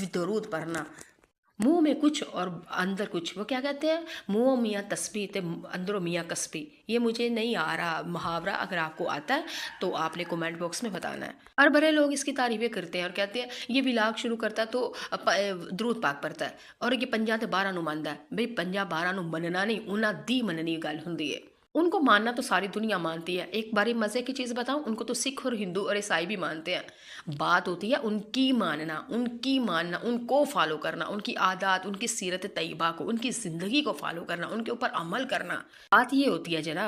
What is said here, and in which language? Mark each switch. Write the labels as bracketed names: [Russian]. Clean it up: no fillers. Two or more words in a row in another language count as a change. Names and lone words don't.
[Urdu] درود پڑھنا, منہ میں کچھ اور اندر کچھ, وہ کیا کہتے ہیں, [Punjabi] منہ میاں تسبیح تے اندروں میاں کسبی. [Urdu] یہ مجھے نہیں آ رہا محاورہ, اگر آپ کو آتا ہے تو آپ نے کمنٹ باکس میں بتانا ہے. اور بڑے لوگ اس کی تعریفیں کرتے ہیں اور کہتے ہیں یہ ولاگ شروع کرتا ہے تو درود پاک پڑھتا ہے, اور یہ 50 [Punjabi] ਤੇ 12 ਨੂੰ ਮੰਨਦਾ [Urdu] ہے. [Punjabi] بھئی 50 12 ਨੂੰ ਮੰਨਣਾ ਨਹੀਂ, ਉਹਨਾਂ ਦੀ ਮੰਨਣੀ ਗੱਲ ਹੁੰਦੀ ہے. [Urdu] ان کو ماننا تو ساری دنیا مانتی ہے. ایک باری مزے کی چیز بتاؤں, ان کو تو سکھ اور ہندو اور عیسائی بھی مانتے ہیں. بات ہوتی ہے ان کی ماننا, ان کو فالو کرنا, ان کی عادات, ان کی سیرت طیبہ کو, ان کی زندگی کو فالو کرنا, ان کے اوپر عمل کرنا. بات یہ ہوتی ہے جناب.